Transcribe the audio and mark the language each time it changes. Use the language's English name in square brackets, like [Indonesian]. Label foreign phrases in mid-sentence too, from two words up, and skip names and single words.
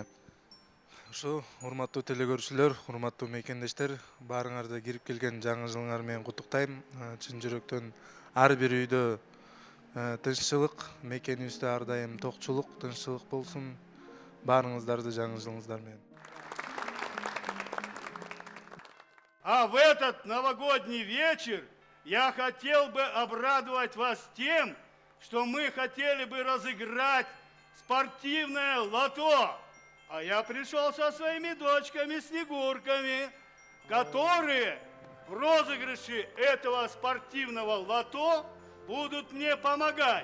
[Kyrgyz] Ушу урматтуу телекөрүүчүлөр, урматтуу мекендештер, баарыңарды кирип келген жаңы жылыңар менен куттуктайм. Чын жүрөктөн ар бир үйдө тынччылык, мекенибизде ар дайым токчулук, тынччылык болсун. Баарыңыздарды жаңы жылыңыздар менен. [Russian] А в этот новогодний вечер я хотел бы обрадовать вас тем, что мы хотели бы разыграть спортивное лото. А я пришел со своими дочками-снегурками, которые в розыгрыше этого спортивного лото будут мне помогать.